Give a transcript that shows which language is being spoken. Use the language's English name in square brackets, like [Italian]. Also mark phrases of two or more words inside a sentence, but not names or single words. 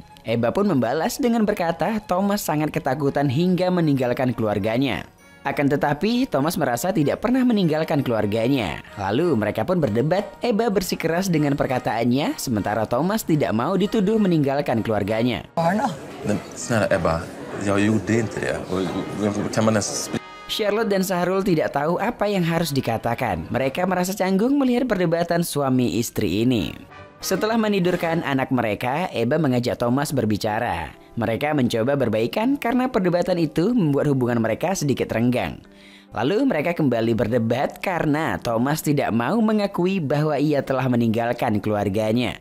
[Indonesian] Ebba pun membalas dengan berkata Thomas sangat ketakutan hingga meninggalkan keluarganya. Akan tetapi Thomas merasa tidak pernah meninggalkan keluarganya. Lalu mereka pun berdebat. Ebba bersikeras dengan perkataannya, sementara Thomas tidak mau dituduh meninggalkan keluarganya. [Swedish] Snälla Ebba, jag gjorde inte det. Kan man ens... [Indonesian] Charlotte dan Sahrul tidak tahu apa yang harus dikatakan. Mereka merasa canggung melihat perdebatan suami istri ini. Setelah menidurkan anak mereka, Ebba mengajak Thomas berbicara. Mereka mencoba berbaikan karena perdebatan itu membuat hubungan mereka sedikit renggang. Lalu mereka kembali berdebat karena Thomas tidak mau mengakui bahwa ia telah meninggalkan keluarganya.